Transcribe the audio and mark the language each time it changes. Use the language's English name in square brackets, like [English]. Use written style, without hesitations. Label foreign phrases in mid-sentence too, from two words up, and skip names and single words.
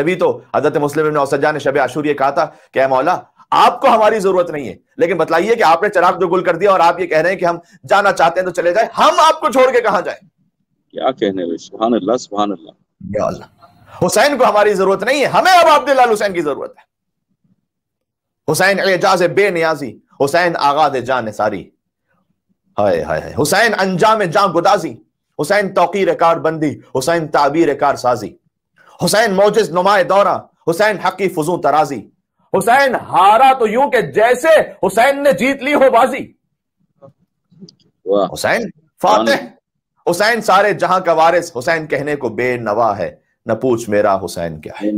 [Urdu] جبھی تو حضرت مسلم بن اوسجہ نے شب عاشور یہ کہا تھا کہ اے مولا آپ کو ہماری ضرورت نہیں ہے، لیکن بتلائیے کہ آپ نے چراغ جو گل کر دیا اور آپ یہ کہہ رہے ہیں کہ ہم جانا چاہتے ہیں تو چلے جائیں، ہم آپ کو چھوڑ کے کہاں جائیں؟ کیا کہنے بھائی، [Arabic] سبحان اللہ سبحان اللہ۔ [Urdu] یا اللہ، حسین کو ہماری ضرورت نہیں ہے، ہمیں اب عبداللہ حسین کی ضرورت ہے۔ حسین اعجاز بے نیازی، حسین آغاز جان ساری، ہائے ہائے ہائے، حسین انجام جان گدازی، حسین توقیر کار بندی، حسین تعبیر کار سازی، حسین موجز نمائے دورہ، حسین حقی فضوں ترازی، حسین ہارا تو یوں کہ جیسے حسین نے جیت لی ہو بازی، واہ، حسین فاتح، حسین سارے جہاں کا وارث، حسین کہنے کو بے نوا ہے، نہ پوچھ میرا حسین کیا ہے۔